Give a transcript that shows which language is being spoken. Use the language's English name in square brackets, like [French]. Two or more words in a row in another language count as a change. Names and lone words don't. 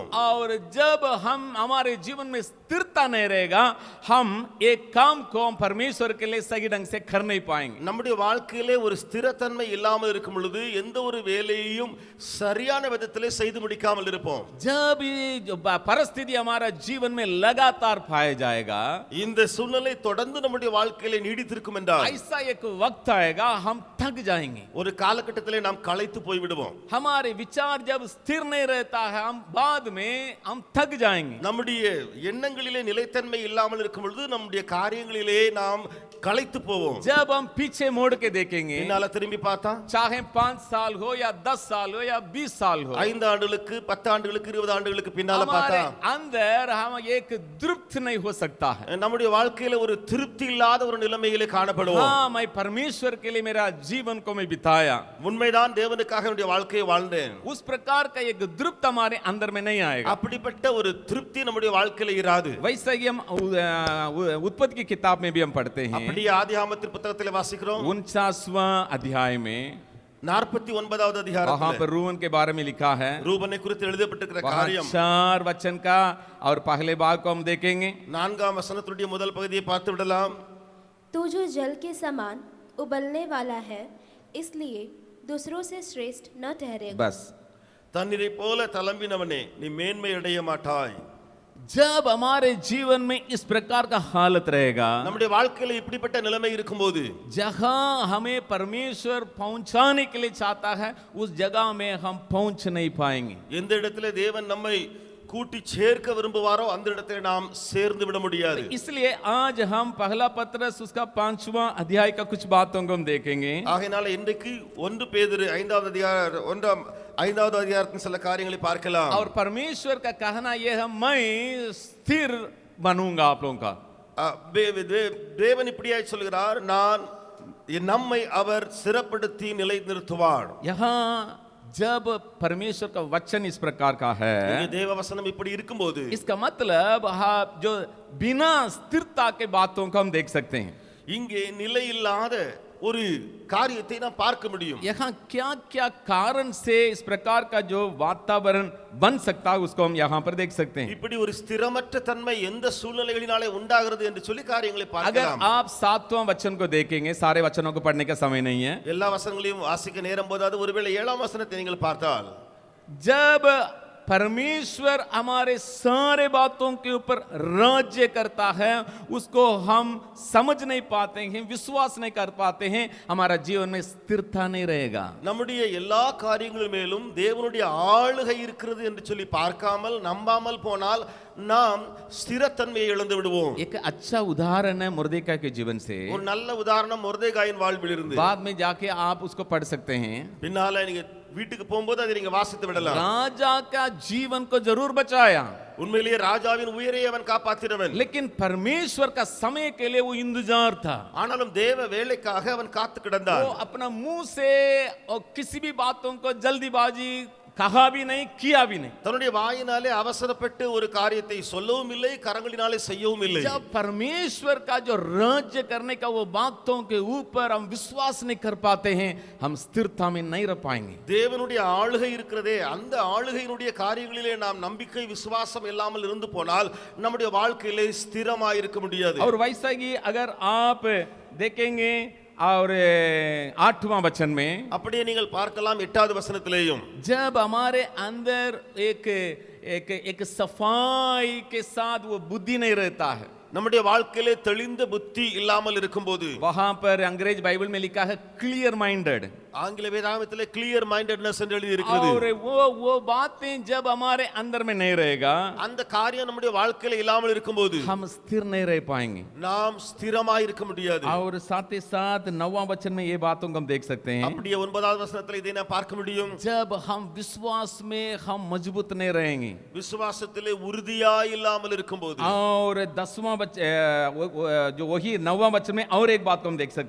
[Hindi] और जब हम हमारे जीवन में स्थिरता नहीं रहेगा, हम एक काम को हम परमेश्वर के लिए सही ढंग से कर नहीं पाएंगे। [Tamil] நம்முடைய வாழ்க்கையிலே ஒரு ஸ்திரத்தன்மை இல்லாமல் இருக்கும் பொழுது எந்த ஒரு வேலையையும் சரியான விதத்திலே செய்து முடிக்காமல் இருப்போம். [Hindi] जब ये जो परिस्थिति हमारा जीवन में लगातार पाया जाएगा, [Tamil] இந்த சூழ்நிலை தொடர்ந்து நம்முடைய வாழ்க்கையிலே நீடித்திருக்கும் என்றால் [Hindi] ऐसा एक वक्त आएगा हम थक जाएंगे। [Tamil] ஒரு காலகட்டத்திலே நாம் களைத்து போய் விடுவோம். [Hindi] हमारे विचार जब स्थिर नहीं रहता है, हम बाद में हम थक जाएंगे। [Tamil] நம்முடைய எண்ணங்களிலே நிலைத்தன்மை இல்லாமல் இருக்கும் பொழுது நம்முடைய காரியங்களிலே நாம் களைத்து போவோம். [Hindi] जब हम पीछे मोड़ के देखेंगे, [Tamil] என்னால திரும்பி பார்த்தா [Hindi] चाहे 5 साल हो या 10 साल हो या 20 साल हो, [Tamil] 5 ஆண்டுகளுக்கு 10 ஆண்டுகளுக்கு 20 ஆண்டுகளுக்கு பின்னால [Hindi] हमारे [Tamil] பார்த்தா [Hindi] अंदर हम एक तृप्त नहीं हो सकता है। [Tamil] நம்முடைய வாழ்க்கையில ஒரு திருப்தி இல்லாத ஒரு நிலைமையிலே காணப்படுவோம். [Hindi] हाँ, मैं परमेश्वर के लिए मेरा जीवन को मैं बिताया, [Tamil] உண்மைதான், தேவனுக்காக என்னுடைய வாழ்க்கையை வாழ்ந்தேன். [Hindi] उस प्रकार का एक तृप्त हमारे अंदर में नहीं आएगा। [Tamil] அப்படிப்பட்ட ஒரு திருப்தி நம்முடைய வாழ்க்கையில இராது. [Hindi] वैसे ही हम उत्पत्ति की किताब में भी हम पढ़ते हैं। [Tamil] அப்படியே ஆதியாகமத்தின் புத்தகத்திலே வாசிக்கிறோம். [Hindi] 49वां अध्याय में [Tamil] 49வது [Hindi] वहां [Tamil] அதிகாரத்திலே [Hindi] पर रूबन के बारे में लिखा है। [Tamil] ரூபனை குறித்து எழுதப்பட்டிருக்கிற [Hindi] वहां [Tamil] காரியம் [Hindi] 4 वचन का और पहले भाग को हम देखेंगे। [Tamil] 4ஆம் வசனத்துடைய முதல் பகுதியை பார்த்து விடலாம். [Hindi] तू जो जल के समान उबलने वाला है, इसलिए दूसरों से श्रेष्ठ न ठहरेगा। बस [Tamil] தண்ணீரை போல தளம்பினவனே நீ மேன்மை அடைய மாட்டாய். [Hindi] जब हमारे जीवन में इस प्रकार का हालत रहेगा, [Tamil] நம்முடைய வாழ்க்கையில இப்படிப்பட்ட நிலைமை இருக்கும்போது [Hindi] जहां हमें परमेश्वर पहुंचाने के लिए चाहता है उस जगह में हम पहुंच नहीं पाएंगे. [Tamil] எந்த இடத்துல தேவன் நம்மை கூட்டி சேர்க்க விரும்புவாரோ அந்த இடத்துல நாம் சேர்ந்து விட முடியாது. [Hindi] इसलिए आज हम पहला पत्रस उसका 5वां अध्याय का कुछ बातों को हम देखेंगे. [Tamil] ஆகையால இன்றைக்கு 1 பேதுரு 5வது அதிகாரத்தின் சில காரியங்களை பார்க்கலாம். [Hindi] और परमेश्वर का कहना यह है, मैं स्थिर बनूंगा आप लोगों का. [Tamil] தேவன் இப்படியாய் சொல்கிறார், நான் நம்மை அவர் சிறப்படுத்தி நிலை நிறுத்துவார். [Hindi] यहाँ जब परमेश्वर का वचन इस प्रकार का है, [Tamil] தேவ வசனம் இப்படி இருக்கும்போது [Hindi] इसका मतलब आप जो बिना स्थिरता के बातों को हम देख सकते हैं. [Tamil] இங்கே நிலை இல்லாத ஒரு காரியத்தை நாம் பார்க்க முடியும். [Hindi] यहाँ क्या क्या कारण से इस प्रकार का जो वातावरण बन सकता है उसको हम यहाँ पर देख सकते हैं. [Tamil] இப்படி ஒரு ஸ்திரமற்ற தன்மை எந்த சூழ்நிலைகளினாலே உண்டாகிறது என்று சொல்லி காரியங்களை [Hindi] अगर [Tamil] பார்க்கலாம். [Hindi] आप 7वां वचन को देखेंगे, सारे वचनों को पढ़ने का समय नहीं है, [Tamil] எல்லா வசனங்களையும் வாசிக்க நேரம் போதாது. ஒருவேளை 7ஆம் வசனத்தை நீங்கள் பார்த்தால், [Hindi] जब परमेश्वर हमारे सारे बातों के ऊपर राज्य करता है, उसको हम समझ नहीं पाते हैं, विश्वास नहीं कर पाते हैं, हमारा जीवन में स्थिरता नहीं रहेगा. [Tamil] நம்முடைய எல்லா காரியங்கள் மேலும் தேவனுடைய ஆளுகை இருக்கிறது என்று சொல்லி பார்க்காமல் நம்பாமல் போனால் நாம் ஸ்திரத்தன்மையை இழந்து விடுவோம். [Hindi] एक अच्छा उदाहरण है मुर्देकाई के जीवन से. [Tamil] ஒரு நல்ல உதாரணம் மொர்தெகாயின் வாழ்வில் இருந்து. [Hindi] बाद में जाके आप उसको पढ़ सकते हैं. [Tamil] பின்னால நீங்க வீட்டுக்கு போகும்போது அதை நீங்க வாசித்து விடலாம். [Hindi] राजा का जीवन को जरूर बचाया, [Tamil] உண்மையிலேயே ராஜாவின் உயிரை அவன் காப்பாற்றினவன். [Hindi] लेकिन परमेश्वर का समय के लिए वो इंतजार था. [Tamil] ஆனாலும் தேவ வேலைக்காக அவன் காத்து கிடந்தான். [Hindi] वो अपना मुंह से और किसी भी बातों को जल्दीबाजी कहा भी नहीं, किया भी नहीं. [Tamil] தன்னுடைய வாயினாலே அவசரப்பட்டு ஒரு காரியத்தை சொல்லவும் இல்லை, கரங்களினாலே செய்யவும் இல்லை. [Hindi] जब परमेश्वर का जो राज्य करने का वो बातों के ऊपर हम विश्वास नहीं कर पाते हैं, हम स्थिरता में नहीं रह पाएंगे. [Tamil] தேவனுடைய ஆளுகை இருக்கிறதே, அந்த ஆளுகையினுடைய காரியங்களிலே நாம் நம்பிக்கை விசுவாசம் இல்லாமல் இருந்து போனால் நம்முடைய வாழ்க்கையிலே ஸ்திரமாய் இருக்க முடியாது. [Hindi] और वैसा ही अगर आप देखेंगे और 8वां वचन में, [Tamil] அப்படியே நீங்கள் பார்க்கலாம் 8வது வசனத்திலேயும், [Hindi] जब हमारे अंदर एक एक एक सफाई के साथ वो बुद्धि नहीं रहता है, [Tamil] நம்முடைய வாழ்க்கையிலே தெளிந்த புத்தி இல்லாமல் இருக்கும்போது, [Hindi] वहां पर अंग्रेज बाइबल में लिखा है [English] clear minded. [Tamil] ஆங்கில வேதாகமத்திலே [English] clear mindedness [Tamil] என்று எழுதி இருக்கிறது. [Hindi] और वो बातें जब हमारे अंदर में नहीं रहेगा, [Tamil] அந்த காரியம் நம்முடைய வாழ்க்கையில இல்லாமல் இருக்கும்போது [Hindi] हम स्थिर नहीं रह पाएंगे. [Tamil] நாம் ஸ்திரமாய் இருக்க முடியாது. [Hindi] और साथ ही साथ 9वां वचन में ये बातों को हम देख सकते हैं. [Tamil] அப்படியே 9வது வசனத்தில் இதை நாம் பார்க்க முடியும். [Hindi] जब हम विश्वास में हम मजबूत नहीं रहेंगे, [Tamil] விசுவாசத்திலே உறுதியாய் இல்லாமல் இருக்கும்போது, [Hindi] और 10वां जो वही 9वां वचन में और एक बात को हम देख सकते